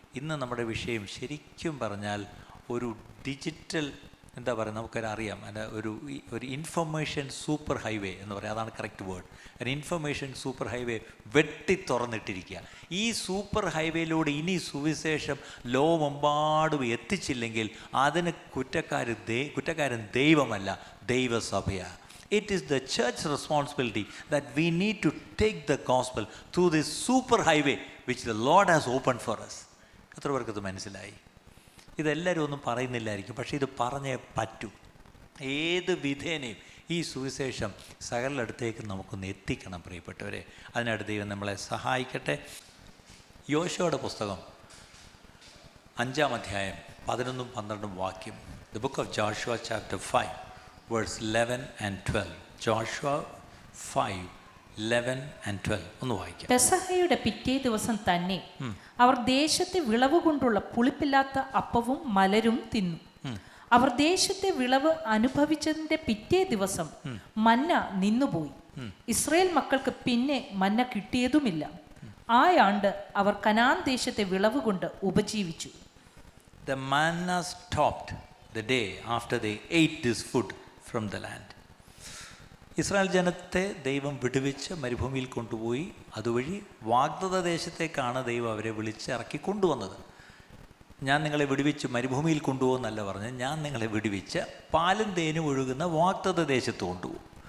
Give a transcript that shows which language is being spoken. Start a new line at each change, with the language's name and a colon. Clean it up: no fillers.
Malayalam: ഇന്ന് നമ്മുടെ വിഷയം ശരിക്കും പറഞ്ഞാൽ ഒരു ഡിജിറ്റൽ എന്താ പറയുക, നമുക്കറിയാം, അതിൻ്റെ ഒരു ഇൻഫർമേഷൻ സൂപ്പർ ഹൈവേ എന്ന് പറയാം. അതാണ് കറക്റ്റ് വേർഡ്. ഒരു ഇൻഫർമേഷൻ സൂപ്പർ ഹൈവേ വെട്ടി തുറന്നിട്ടിരിക്കുക. ഈ സൂപ്പർ ഹൈവേയിലൂടെ ഇനി സുവിശേഷം ലോകമെമ്പാടും എത്തിച്ചില്ലെങ്കിൽ അതിന് കുറ്റക്കാരൻ ദൈവമല്ല, ദൈവസഭയാണ്.
English: It is the church's responsibility that we need to take the gospel through this super highway which the Lord has opened for us.
Malayalam: എത്ര പേർക്ക് ഇത് മനസ്സിലായി? ഇതെല്ലാവരും ഒന്നും പറയുന്നില്ലായിരിക്കും, പക്ഷേ ഇത് പറഞ്ഞേ പറ്റൂ. ഏത് വിധേനയും ഈ സുവിശേഷം സകലയിടത്തേക്ക് നമുക്കൊന്ന് എത്തിക്കണം പ്രിയപ്പെട്ടവരെ. അതിനായിട്ട് ദൈവം നമ്മളെ സഹായിക്കട്ടെ. യോശുവയുടെ പുസ്തകം 5-ാം അധ്യായം 11-12 വാക്യം.
English: The book of Joshua chapter 5 verse 11 and 12.
Malayalam: Joshua 5 11 and 12 ഒന്ന് വായിക്കാം. പെസഹയുടെ പിറ്റേ ദിവസം തന്നെ അവർ ദേശത്തെ വിളവ് കൊണ്ടുള്ള പുളിപ്പില്ലാത്ത അപ്പവും മലരും തിന്നു. അവർ ദേശത്തെ വിളവ് അനുഭവിച്ചതിന്റെ പിറ്റേ ദിവസം മന്ന നിന്നുപോയി. ഇസ്രായേൽ മക്കൾക്ക് പിന്നെ മന്ന കിട്ടിയതുമില്ല. ആ ആണ്ട് അവർ കനാൻ ദേശത്തെ വിളവ് കൊണ്ട് ഉപജീവിച്ചു.
English: The manna stopped the day after they ate this food from the land.
Malayalam: Israel ജനത്തെ ദൈവം വിടുവിച്ച് മരുഭൂമിയിൽ കൊണ്ടുപോയി. അതുവഴി വാഗ്ദത്ത ദേശത്തേക്കാണ് ദൈവം അവരെ വിളിച്ചിറക്കി കൊണ്ടുവന്നത്. ഞാൻ നിങ്ങളെ വിടുവിച്ച് മരുഭൂമിയിൽ കൊണ്ടുപോകുന്നല്ല പറഞ്ഞത്, ഞാൻ നിങ്ങളെ വിടുവിച്ച് പാലും തേനും ഒഴുകുന്ന വാഗ്ദത്ത ദേശത്ത് കൊണ്ടുപോകും.